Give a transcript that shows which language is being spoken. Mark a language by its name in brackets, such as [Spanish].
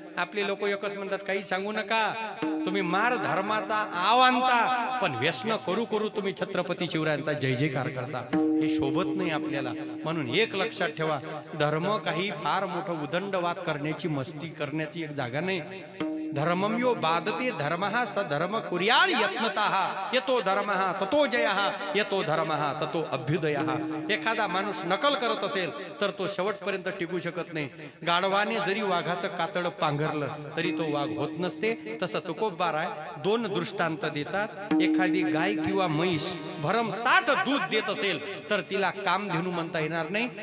[Marathi] आपले लोक एकच म्हणतात काही सांगू नका, तुम्ही मार धर्माचा आवांता, पण व्यसन करू करू तुम्ही छत्रपती शिवरायांचा जय जयकार करता. हे शोभत नाही आपल्याला. म्हणून एक लक्षात ठेवा, धर्म काही फार मोठं उदंडवाद करण्याची मस्ती करण्याची एक जागा नाही. [Sanskrit] धर्मम यो बाधते धर्मः स धर्म कुर्याण यत्नतः यतो धर्मः ततो जयः यतो धर्मः ततो अभ्युदयः. [Marathi] एखादा माणूस नकल करत असेल तर तो शेवटपर्यंत टिकू शकत नाही. गाढवाने जरी वाघाचं कातड पांघरलं तरी तो वाघ होत नसते. तसं तुकोबाराय 2 दृष्टांत देतात. एखादी गाय किंवा म्हैस भरमसाठ दूध देत असेल तर तिला कामधेनू म्हणता येणार नाही.